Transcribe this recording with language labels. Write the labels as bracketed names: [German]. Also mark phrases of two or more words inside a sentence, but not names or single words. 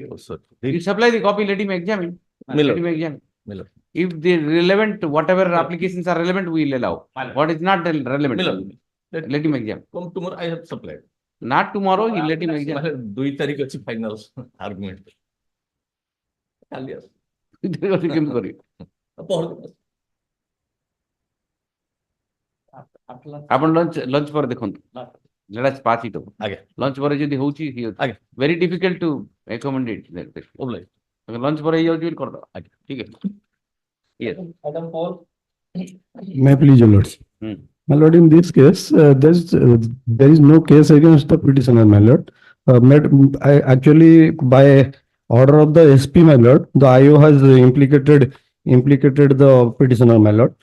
[English] Oh, sir. You supply the copy, let him examine. My Let lord. him examine. My lord. If the relevant, whatever applications are relevant, we will allow. What is not relevant, My lord. let him examine. Come tomorrow, I have supplied. Not tomorrow, he let him My examine. lord, 2 तारीख ଅଛି final argument. [Odia] କାଲି ଆସ। କେମିତି କରିବେ? ପହରଦିନ ଆସ। ଆପଣ ଲଞ୍ଚ ପରେ ଦେଖନ୍ତୁ। [English] Let us pass it over. [Odia] ଆଜ୍ଞା। ଲଞ୍ଚ ପରେ ଯଦି ହଉଛି ଆଜ୍ଞା। [English] very difficult to accommodate that. [Odia] ଓବଲାଇ। ଲଞ୍ଚ ପରେ ହେଇଯାଉଛି ବୋଲି କରିଦେବା। ଆଜ୍ଞା। ଠିକ ଅଛି। Yes. [English] Item 4. May I please, Your Lords? My lord, in this case, there is no case against the petitioner, my lord. Actually, by order of the SP, my lord, the IO has implicated the petitioner, my lord.